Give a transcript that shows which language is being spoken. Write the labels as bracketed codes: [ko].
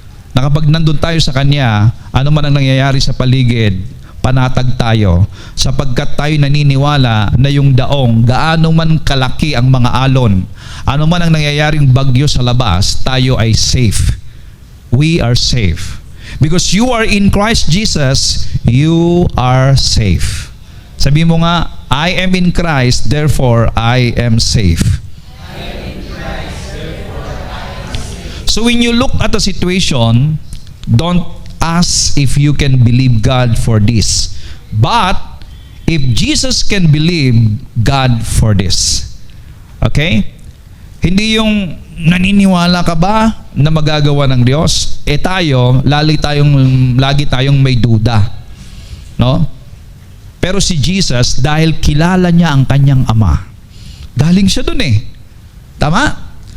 [tl] Na kapag nandun tayo sa Kanya, ano man ang nangyayari sa paligid, panatag tayo. Sapagkat tayo naniniwala na yung daong, gaano man kalaki ang mga alon, ano man ang nangyayaring bagyo sa labas, tayo ay safe. [en] We are safe. Because you are in Christ Jesus, you are safe. [tl] Sabi mo nga, [en] I am in Christ, therefore I am safe. So when you look at a situation, don't ask if you can believe God for this. But, if Jesus can believe God for this. Okay? [tl] Hindi yung naniniwala ka ba na magagawa ng Diyos? Tayo, lagi tayong may duda. No? Pero si Jesus, dahil kilala niya ang kanyang Ama, galing siya dun eh. Tama?